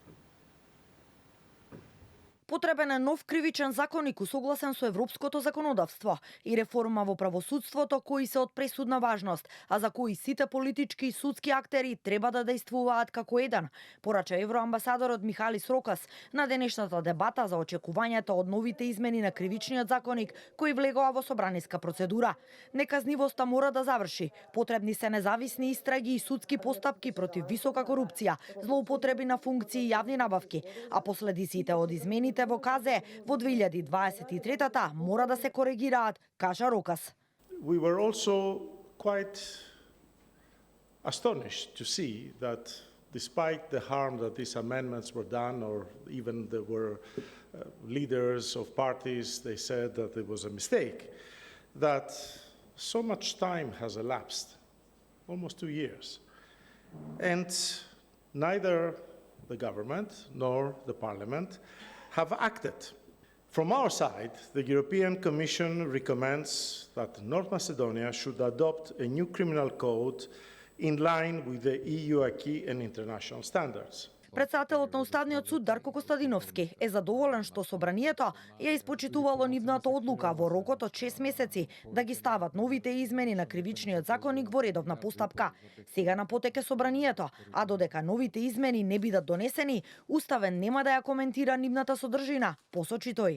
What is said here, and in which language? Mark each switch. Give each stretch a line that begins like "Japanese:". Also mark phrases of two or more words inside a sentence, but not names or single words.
Macedonian: Потребен е нов кривичен законник усогласен со европското законодавство и реформа во правосудството кои се од пресудна важност, а за кои сите политички и судски актери треба да дејствуваат како еден, порача евроамбасадорот Михалис Рокас на денешната дебата за очекувањето од новите измени на кривичниот законник кои влегоа во собраниска процедура. Неказнивоста мора да заврши. Потребни се независни истраги и судски постапки против висока корупција, злоупотреби на функции и јавни набавки, а последиците од измените во КЗ во 2023-та мора да се коригираат, кажа Рокас.
English: We were also quite astonished to see that despite the harm that these amendments were done, or even there were leaders of parties, they said that it was a mistake, that so much time has elapsed, almost 2 years. And neither the government nor the parliament have acted. From our side, the European Commission recommends that North Macedonia should adopt a new criminal code in line with the EU acquis and international standards.
Macedonian: Председателот на Уставниот суд Дарко Костадиновски е задоволен што собранието ја испочитувало нивната одлука во рокот од 6 месеци да ги стават новите измени на кривичниот законник во редовна постапка. Сега на потек собранието, а додека новите измени не бидат донесени, Уставен нема да ја коментира нивната содржина, посочи тој.